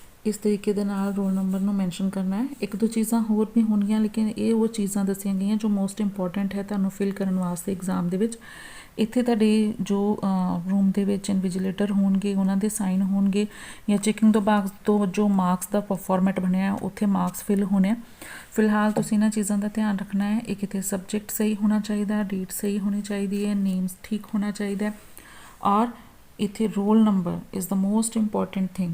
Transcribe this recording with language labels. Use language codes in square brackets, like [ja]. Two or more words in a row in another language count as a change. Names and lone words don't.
[pa] ਇਸ ਤਰੀਕੇ ਦੇ ਨਾਲ [en] roll number [pa] ਨੂੰ ਮੈਂਸ਼ਨ ਕਰਨਾ ਹੈ। ਏਕ ਦੋ ਚੀਜ਼ਾਂ ਹੋਰ ਭੀ ਹੋਣਗੀਆਂ, ਲੇਕਿਨ ਯੇ ਵੋ ਚੀਜ਼ਾਂ ਦੱਸੀਆਂ ਗਈਆਂ ਜੋ [en] most important [pa] ਹੈ ਤੁਹਾਨੂੰ ਫਿਲ ਕਰਨ ਵਾਸਤੇ ਐਗਜ਼ਾਮ ਦੇ ਵਿਚ। ਇੱਥੇ ਤੁਹਾਡੇ ਜੋ ਰੂਮ ਦੇ ਵਿੱਚ ਇਨਵਿਜੀਲੇਟਰ ਹੋਣਗੇ ਉਹਨਾਂ ਦੇ ਸਾਈਨ ਹੋਣਗੇ, ਜਾਂ ਚੈਕਿੰਗ ਤੋਂ ਬਾਅਦ ਤੋਂ ਜੋ ਮਾਰਕਸ ਦਾ ਫਾਰਮੈਟ ਬਣਿਆ ਉੱਥੇ ਮਾਰਕਸ ਫਿਲ ਹੋਣੇ ਆ। ਫਿਲਹਾਲ ਤੁਸੀਂ ਇਹਨਾਂ ਚੀਜ਼ਾਂ ਦਾ ਧਿਆਨ ਰੱਖਣਾ ਹੈ। ਇੱਕ ਇੱਥੇ ਸਬਜੈਕਟ ਸਹੀ ਹੋਣਾ ਚਾਹੀਦਾ, ਡੇਟ ਸਹੀ ਹੋਣੀ ਚਾਹੀਦੀ ਹੈ, ਨੇਮਸ ਠੀਕ ਹੋਣਾ ਚਾਹੀਦਾ, ਔਰ ਇੱਥੇ [en] roll number is the most important thing.